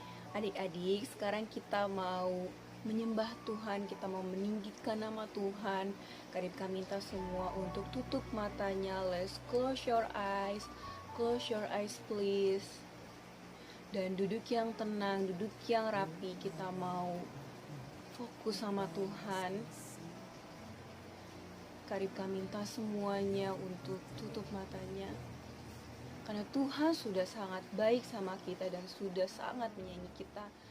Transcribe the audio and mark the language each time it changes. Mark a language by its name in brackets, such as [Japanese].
[Indonesian] Adik-adik, sekarang kita mau menyembah Tuhan, kita mau meninggikan nama Tuhan. Karibka minta semua untuk tutup matanya. [English] Let's close your eyes please. [Indonesian] Dan duduk yang tenang, duduk yang rapi. Kita mau fokus sama Tuhan. Karibka minta semuanya untuk tutup matanya. Karena Tuhan sudah sangat baik sama kita dan sudah sangat menyayangi kita.